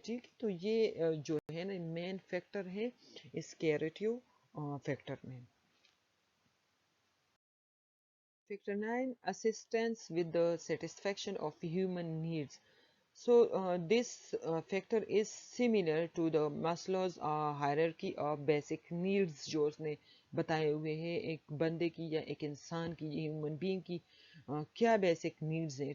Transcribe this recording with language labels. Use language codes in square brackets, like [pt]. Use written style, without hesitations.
[ur] ٹھیک، تو یہ جو ہے نا مین فیکٹر ہے اس کیئریٹیو فیکٹر میں. [en] Factor 9, assistance with the satisfaction of human needs. So this factor is similar to the Maslow's hierarchy of basic needs [ur] جو اس نے بتائے ہوئے ہیں ایک بندے کی یا ایک انسان کی، ہیومن بینگ کی کیا بیسک نیڈز ہیں.